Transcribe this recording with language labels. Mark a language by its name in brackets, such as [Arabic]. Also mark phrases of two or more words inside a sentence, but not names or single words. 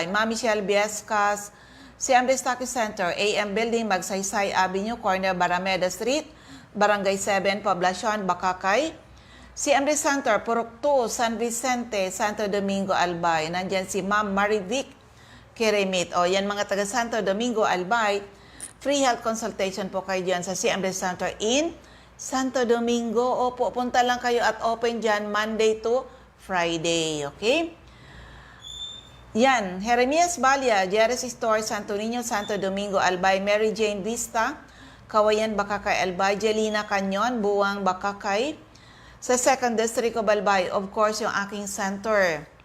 [Filipino] Ma'am Michelle Biescas, CMD Stocky Center, AM Building, Magsaysay Avenue, Corner Barameda Street, Barangay 7, Poblacion, Bakakay. CMD Center, Purok 2, San Vicente, Santo Domingo, Albay. Nandyan si Ma'am Marivic Kiremit. O yan mga taga Santo Domingo, Albay. [English] Free health consultation [Filipino] po kayo dyan sa CMD Center in Santo Domingo. Opo, punta lang kayo at open dyan [English] Monday to Friday. [Filipino] Okay? Yan. Jeremias Balia, Jerez Store, Santo Niño, Santo Domingo, Albay. Mary Jane Vista, Kawayan, Bakakay, Albay. Jelina Canyon, Buwang, Bakakay. Sa Second District of Albay, [English] of course, [Filipino] yung aking center.